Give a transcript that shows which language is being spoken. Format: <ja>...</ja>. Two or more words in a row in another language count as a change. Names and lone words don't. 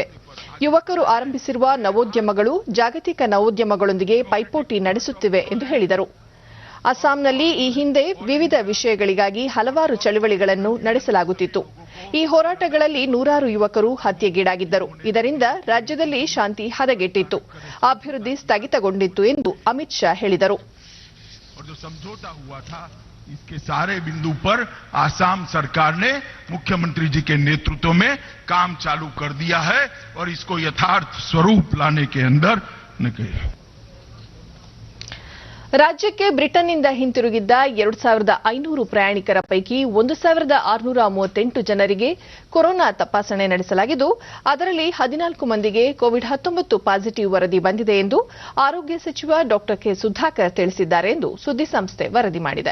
<kn>ಯುವಕರು ಆರಂಭಿಸಿರುವ ನವೋದ್ಯಮಗಳು ಜಾಗತಿಕ ನವೋದ್ಯಮಗಳೊಂದಿಗೆ ಪೈಪೋಟಿ ನಡೆಸುತ್ತಿವೆ ಎಂದು ಹೇಳಿದರು. ಅಸ್ಸಾಂನಲ್ಲಿ ಈ ಹಿಂದೆ ವಿವಿಧ ವಿಷಯಗಳಿಗಾಗಿ ಹಲವಾರು ಚಳವಳಿಗಳನ್ನು ನಡೆಸಲಾಗುತ್ತಿತ್ತು. ಈ ಹೋರಾಟಗಳಲ್ಲಿ ನೂರಾರು ಯುವಕರು ಹತ್ಯೆಗೀಡಾಗಿದ್ದರು. ಇದರಿಂದ ರಾಜ್ಯದಲ್ಲಿ ಶಾಂತಿ ಹದಗೆಟ್ಟಿತ್ತು, ಅಭಿವೃದ್ಧಿ ಸ್ಥಗಿತಗೊಂಡಿತ್ತು ಎಂದು ಅಮಿತ್ ಶಾ ಹೇಳಿದರು.</kn> <hi>इसके सारे बिंदु पर आसाम सरकार ने मुख्यमंत्री जी के नेतृत्व में काम चालू कर दिया है और इसको यथार्थ स्वरूप लाने के अंदर निकले.</hi> <kn>ರಾಜ್ಯಕ್ಕೆ ಬ್ರಿಟನ್ನಿಂದ ಹಿಂತಿರುಗಿದ್ದ 2,500 ಪ್ರಯಾಣಿಕರ ಪೈಕಿ 1,638 ಜನರಿಗೆ ಕೊರೋನಾ ತಪಾಸಣೆ ನಡೆಸಲಾಗಿದ್ದು, ಅದರಲ್ಲಿ 14 ಮಂದಿಗೆ ಕೋವಿಡ್-19 ಪಾಸಿಟಿವ್ ವರದಿ ಬಂದಿದೆ ಎಂದು ಆರೋಗ್ಯ ಸಚಿವ ಡಾ ಕೆ ಸುಧಾಕರ್ ತಿಳಿಸಿದ್ದಾರೆ ಎಂದು ಸುದ್ದಿಸಂಸ್ಥೆ ವರದಿ ಮಾಡಿದೆ.</kn>